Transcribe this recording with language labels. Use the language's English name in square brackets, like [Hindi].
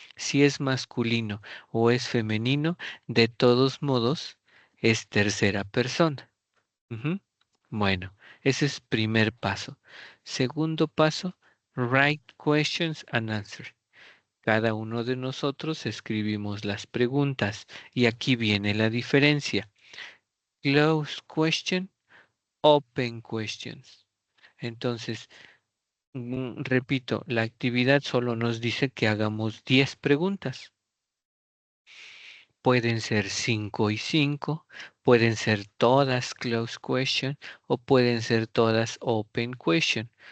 [Spanish] Si es masculino o es femenino, de todos modos es tercera persona. Ujú. Bueno, ese es primer paso. Segundo paso, [English] write questions and answers. [Spanish] Cada uno de nosotros escribimos las preguntas y aquí viene la diferencia. [English] Close question, open questions. [Spanish] Entonces, repito, la actividad solo nos dice que hagamos 10 preguntas. Pueden ser 5 y 5, pueden ser todas close question o pueden ser todas open question.